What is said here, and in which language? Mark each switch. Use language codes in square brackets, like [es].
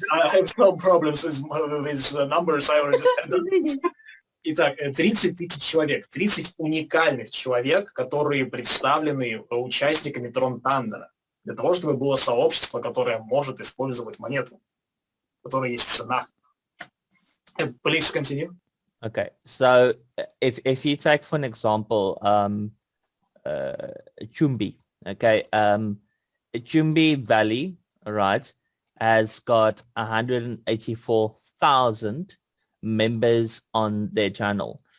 [en] I have no problems with numbers. I already said that. [ru] Итак, 30 тысяч человек, 30 уникальных человек, которые представлены участниками TronThunder, для того, чтобы было сообщество, которое может использовать монету, у которой есть цена. [en] Please continue. Okay, so if you take for an example Chumbi, okay, Chumbi Valley, right, has got 184,000 members on their channel.